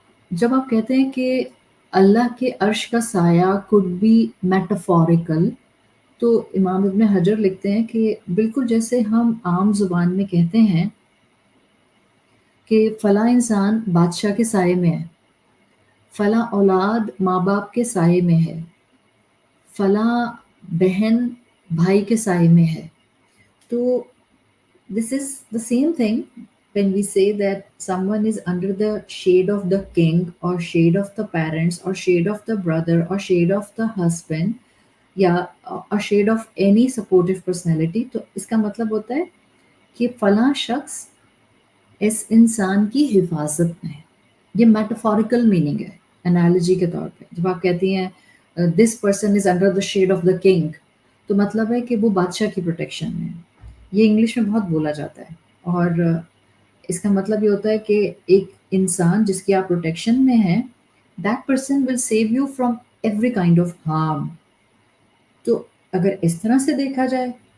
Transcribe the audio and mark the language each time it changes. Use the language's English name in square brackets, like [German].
[Hindi] जब आप कहते हैं कि अल्लाह के अर्श का साया [English] could be metaphorical, [Hindi] तो इमाम इब्न हजर लिखते हैं कि बिल्कुल जैसे हम आम ज़ुबान में कहते हैं कि फ़लाँ इंसान बादशाह के साये में है, फ़लाँ औलाद माँ बाप के साये में है, फ़लाँ बहन भाई के साये में है। [English] तो this is the same thing when we say that someone is under the shade of the king or shade of the parents or shade of the brother or shade of the husband या a shade of any supportive personality, [Hindi] तो इसका मतलब होता है कि फलां शख्स इस इंसान की हिफाजत में है। ये मेटाफोरिकल मीनिंग है एनालॉजी के तौर पे। जब आप कहती हैं [English] this person is under the shade of the king, [Hindi] तो मतलब है कि वो बादशाह की प्रोटेक्शन में है। ये इंग्लिश में बहुत बोला जाता है और इसका मतलब ये होता है कि एक इंसान जिसकी आप प्रोटेक्शन में हैं, [English] That person will save you from every kind of harm. [Hindi] तो अगर इस तरह से देखा जाए